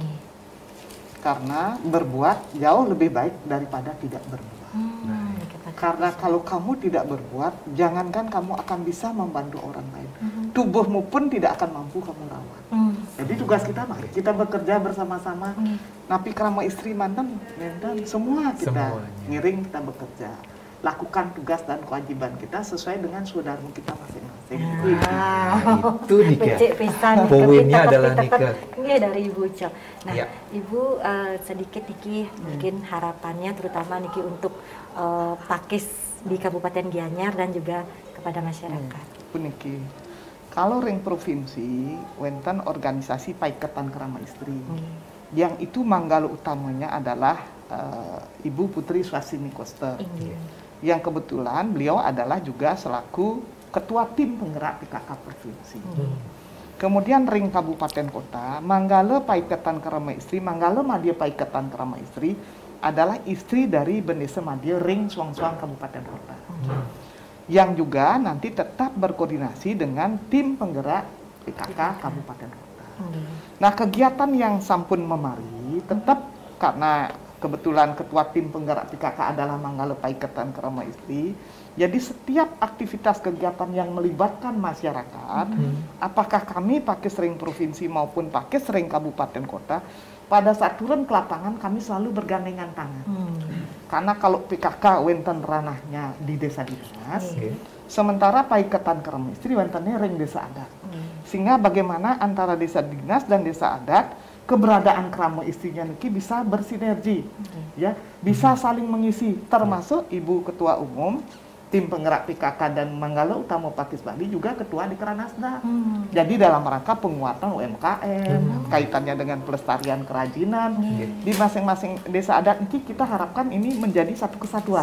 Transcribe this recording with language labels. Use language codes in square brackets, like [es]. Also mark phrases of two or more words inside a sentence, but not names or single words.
[id] Karena berbuat jauh lebih baik daripada tidak berbuat. Karena kalau kamu tidak berbuat, jangankan kamu akan bisa membantu orang lain. Tubuhmu pun tidak akan mampu kamu rawat. Jadi tugas kita mari kita bekerja bersama-sama. Napi kerama istri mantan, semua kita ngiring kita bekerja. Lakukan tugas dan kewajiban kita sesuai dengan saudara kita masing-masing. Itu nikah. Poinnya adalah nikah. Ini dari Ibu Cok. Nah, Ibu sedikit Niki mungkin harapannya terutama Niki untuk Pakis di Kabupaten Gianyar dan juga kepada masyarakat. Niki, kalau ring provinsi, wenten organisasi Paiketan Kerama Istri. Yang itu manggala utamanya adalah Ibu Putri Swasini Koster. Yang kebetulan beliau adalah juga selaku ketua tim penggerak PKK provinsi. Kemudian ring kabupaten kota, Manggala Paiketan Kerama Istri, Manggala Madya Paiketan Kerama Istri adalah istri dari Bendesa Madya ring Suang-Suang kabupaten kota. Yang juga nanti tetap berkoordinasi dengan tim penggerak PKK kabupaten kota. Nah, kegiatan yang sampun memari tetap karena kebetulan ketua tim penggerak PKK adalah Manggala Paiketan Kerama Istri. Jadi setiap aktivitas kegiatan yang melibatkan masyarakat, apakah kami Pakis Ring Provinsi maupun Pakis Ring Kabupaten Kota, pada saat turun ke lapangan kami selalu bergandengan tangan. Karena kalau PKK wenten ranahnya di desa dinas, sementara Paiketan Kerama Istri wentennya ring desa adat. Sehingga bagaimana antara desa dinas dan desa adat keberadaan krama istrinya niki bisa bersinergi, ya, bisa saling mengisi, termasuk Ibu Ketua Umum tim penggerak PKK dan Manggala Utama Pakis Bali juga ketua di Kranasda. Jadi dalam rangka penguatan UMKM, kaitannya dengan pelestarian kerajinan di masing-masing desa adat ini, kita harapkan ini menjadi satu kesatuan.